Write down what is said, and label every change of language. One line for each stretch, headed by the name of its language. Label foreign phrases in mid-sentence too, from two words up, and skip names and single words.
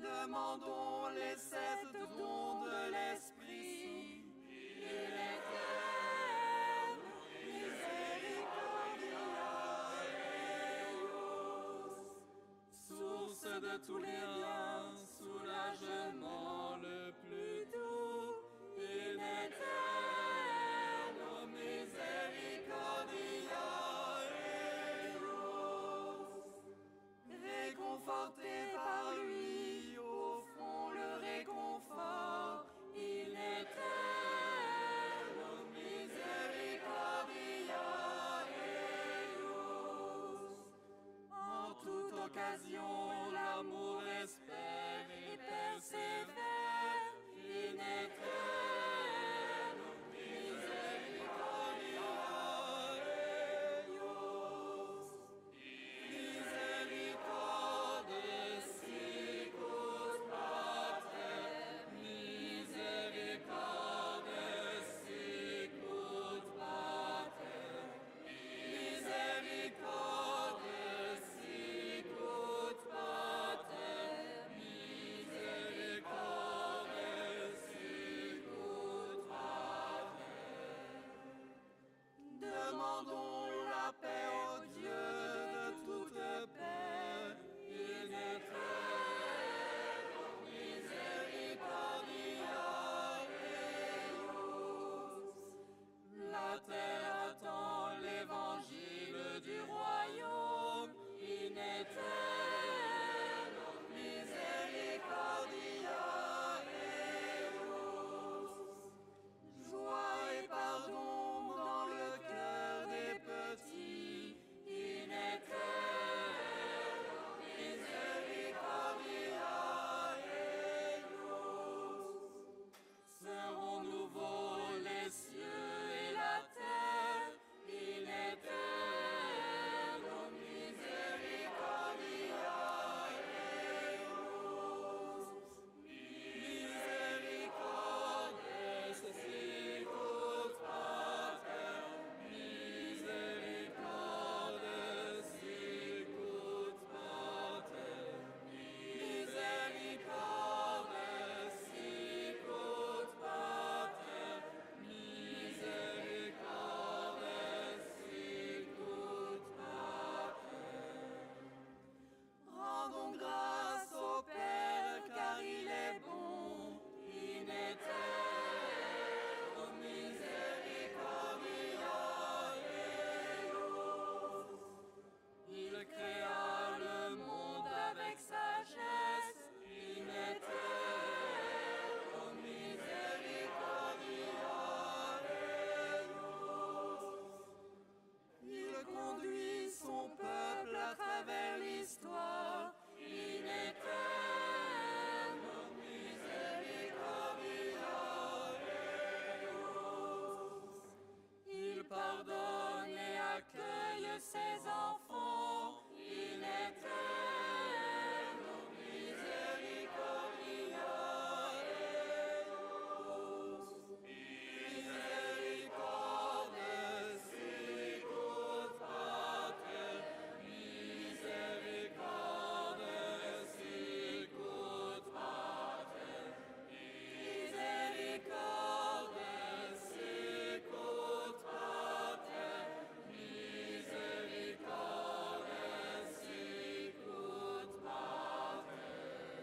French: demandons les 7 dons de l'Esprit.
Latin: Il est terne, misericordia eius.
French: Source de tous les biens, soulagement le plus doux,
Latin: in eterno misericordia eius.
French: Réconforté par lui, au fond le réconfort,
Latin: in eterno misericordia eius.
French: En toute occasion, l'amour espère et persévère,
Latin: in eterno misericordia eius. Misericordes sicut pater, misericordes sicut pater, misericordes sicut pater, misericordes sicut pater.
French: Demandons la paix au Dieu de toute paix,
Latin: in eterno misericordia eius.
French: La terre attend l'évangile du royaume,
Latin: in eterno misericordia eius.
French: Joie et pardon dans le cœur des petits,
Latin: in eterno misericordia eius.
French: Seront nouveaux les cieux et la terre,
Latin: in eterno misericordia eius. Misericordes sicut pater, misericordes sicut pater, misericordes sicut pater, misericordes sicut pater.
French: Rendons grâce au Père car il est bon,
Latin: in eterno misericordia eius.
French: Il créa le monde avec sagesse,
Latin: in eterno misericordia eius.
French: Il conduit son peuple à travers l'histoire,
Latin: in eterno misericordia eius.
French: Il pardonne et accueille ses enfants,
Latin: in eterno misericordia eius. Misericordes sicut pater, misericordes sicut pater, misericordes sicut pater, misericordes sicut pater.